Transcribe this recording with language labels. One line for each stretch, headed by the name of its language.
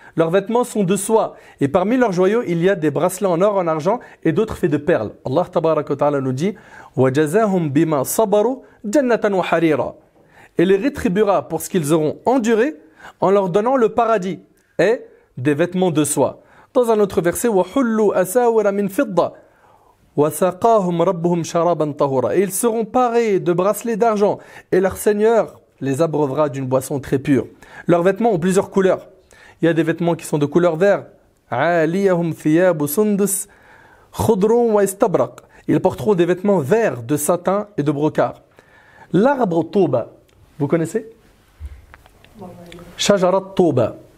French: Leurs vêtements sont de soie. Et parmi leurs joyaux, il y a des bracelets en or, en argent et d'autres faits de perles.
Arabic: Allah tabaraka wa ta'ala nous dit وَجَزَاهُمْ بِمَا صَبَرُوا جَنَّةً وَحَرِيرًا.
French: Et les rétribuera pour ce qu'ils auront enduré en leur donnant le paradis et des vêtements de soie. Dans un autre verset,
Arabic: وَحُلُّوا أَسَاوِرَ مِنْ فِضَّةٍ وَسَقَاهُمْ رَبُّهُمْ شَرَابًا طَهُورًا.
French: Et ils seront parés de bracelets d'argent et leur Seigneur les abreuvera d'une boisson très pure. Leurs vêtements ont plusieurs couleurs. Il y a des vêtements qui sont de couleur vert.
Arabic: عَالِيَهُمْ ثِيَابُ سُنْدُسٍ خُضْرٌ وَإِسْتَبْرَقٍ.
French: Ils porteront des vêtements verts de satin et de brocart. L'arbre Touba, vous connaissez? Shajarat Touba.